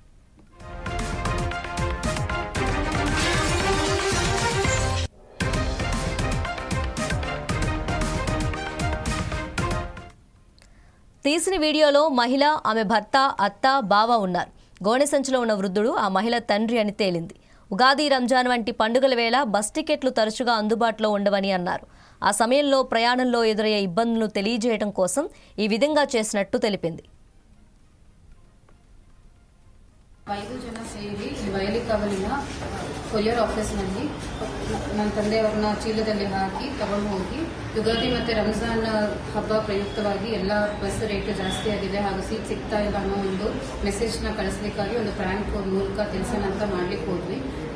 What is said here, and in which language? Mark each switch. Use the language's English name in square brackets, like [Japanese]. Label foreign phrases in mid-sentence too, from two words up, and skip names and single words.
[Telugu] తీసిన వీడియోలో మహిళ, ఆమె భర్త, అత్త, బావ ఉన్నారు. గోనె సంచిలో ఉన్న వృద్ధుడు ఆ మహిళ తండ్రి అని తేలింది. ఉగాది, రంజాన్ వంటి పండుగల వేళ బస్ టికెట్లు తరచుగా అందుబాటులో ఉండవని అన్నారు. ఆ సమయంలో ప్రయాణంలో ఎదురయ్యే ఇబ్బందులను తెలియజేయడం కోసం ఈ విధంగా చేసినట్టు తెలిపింది. [Kannada] 5 ಜನ ಸೇರಿ ಬಯಲಿ ಕಾವಲಿನ ಕೊರಿಯರ್ ಆಫೀಸ್ನಲ್ಲಿ ನನ್ನ ತಂದೆಯವ್ರನ್ನ ಚೀಲದಲ್ಲಿ ಹಾಕಿ ತಗೊಂಡು ಹೋಗಿ ಯುಗಾದಿ ಮತ್ತು ರಂಜಾನ್ ಹಬ್ಬ ಪ್ರಯುಕ್ತವಾಗಿ ಎಲ್ಲ ಬಸ್ ರೇಟ್ ಜಾಸ್ತಿ ಆಗಿದೆ ಹಾಗೂ ಸೀಟ್ ಸಿಗ್ತಾ ಇಲ್ಲ ಅನ್ನೋ ಒಂದು ಮೆಸೇಜ್ನ ಕಳಿಸ್ಲಿಕ್ಕಾಗಿ ಒಂದು ಪ್ರ್ಯಾಂಕ್ ಮೂಲಕ ತಿಳಿಸೋಣ ಅಂತ ಮಾಡ್ಲಿಕ್ಕೆ ಹೋದ್ವಿ.